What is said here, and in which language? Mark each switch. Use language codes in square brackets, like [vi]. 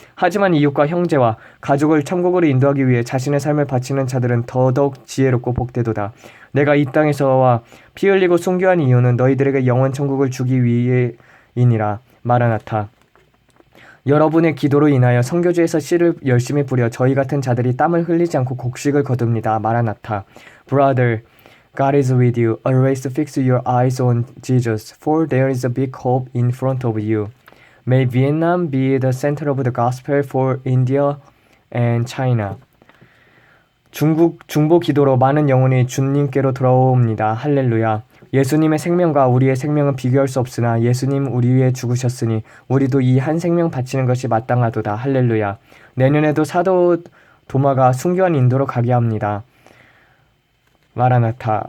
[ko] 하지만 이웃과 형제와 가족을 천국으로 인도하기 위해 자신의 삶을 바치는 자들은 더더욱 지혜롭고 복되도다. 내가 이 땅에서와 피 흘리고 순교한 이유는 너희들에게 영원 천국을 주기 위해이니라. 마라나타. 여러분의 기도로 인하여 선교지에서 씨를 열심히 뿌려 저희 같은 자들이 땀을 흘리지 않고 곡식을 거둡니다. 마라나타. [en] Brother, God is with you. Always fix your eyes on Jesus, for there is a big hope in front of you. May Vietnam be the center of the gospel for India and China. [ko] 중보 기도로 많은 영혼이 주님께로 돌아옵니다. 할렐루야. 예수님의 생명과 우리의 생명은 비교할 수 없으나 예수님 우리 위해 죽으셨으니 우리도 이 한 생명 바치는 것이 마땅하도다. 할렐루야. 내년에도 사도 도마가 순교한 인도로 가게 합니다. 마라나타.